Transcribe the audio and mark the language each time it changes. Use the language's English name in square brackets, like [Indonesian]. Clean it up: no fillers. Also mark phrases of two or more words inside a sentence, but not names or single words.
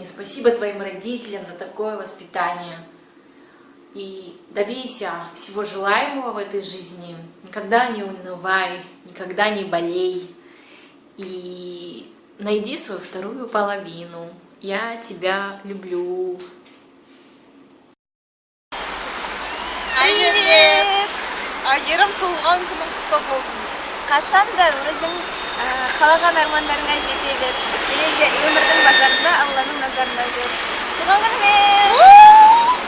[Russian] Спасибо твоим родителям за такое воспитание. И добейся всего желаемого в этой жизни. Никогда не унывай, никогда не болей. И найди свою вторую половину. Я тебя люблю. Привет! [Kazakh] Айгерім туылған күнің құтты болсын. Қашан да өзің қалаған армандарыңа жете бер. Және де өмірдің базарында Алланың назарында жүр. Туған күнімен!